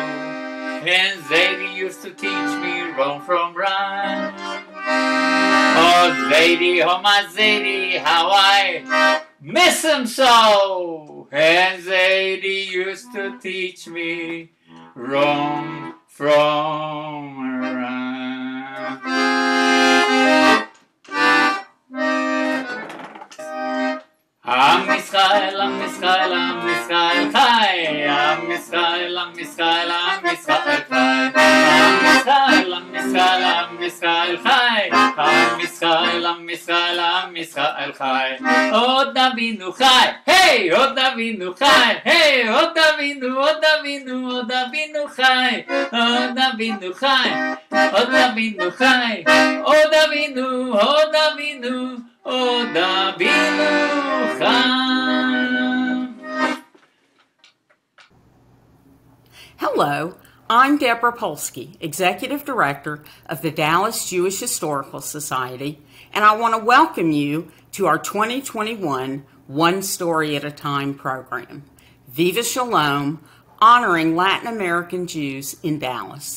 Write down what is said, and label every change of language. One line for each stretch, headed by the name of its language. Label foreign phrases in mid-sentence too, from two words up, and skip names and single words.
English: And Zadie used to teach me wrong from right. Oh Zadie, oh my Zadie, how I miss him so. And Zadie used to teach me wrong from right.
Hebrew: עם ישראל, עם ישראל, עם ישראל חי. עם ישראל, עם ישראל, עם ישראל חי. עם ישראל, עם ישראל, עם ישראל חי. עם ישראל, עם ישראל, עם ישראל חי. עוד אבינו חי. היי, עוד אבינו חי. היי, עוד אבינו, עוד אבינו, עוד אבינו חי. עוד אבינו חי. עוד אבינו חי. עוד אבינו, עוד אבינו. עוד אבינו חי.
English: Hello, I'm Deborah Polsky, Executive Director of the Dallas Jewish Historical Society, and I want to welcome you to our 2021 One Story at a Time program, Viva Shalom, honoring Latin American Jews in Dallas.